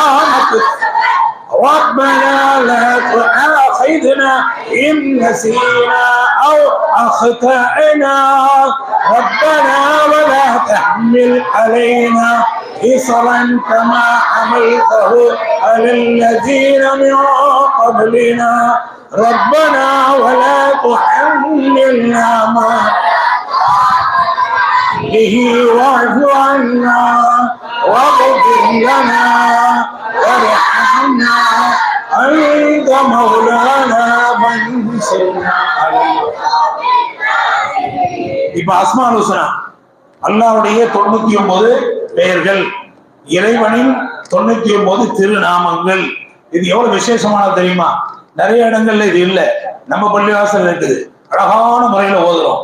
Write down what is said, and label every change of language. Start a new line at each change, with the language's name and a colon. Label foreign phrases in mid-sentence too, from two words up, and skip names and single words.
Arabic: ما اكتسبت ربنا لا تؤاخذنا إن نسينا أو أخطأنا ربنا ولا تحمل علينا إصرا كما حملته على الذين من قبلنا ربنا ولا تحملنا ما به واعف عنا واغفر لنا وارحمنا أنت مولانا فانصرنا عليه.
Tamil: இப்ப
Arabic: الأسماء الحسنى
Tamil: அல்லாஹ்வுடைய 99 பெயர்கள், இறைவனின் 99 திருநாமங்கள். இது எவ்வளவு விசேஷமானது தெரியுமா? நிறைய இடங்கள்ல இது இல்ல. நம்ம பள்ளிவாசல் இருக்குது, அழகான முறையில ஓதுறோம்.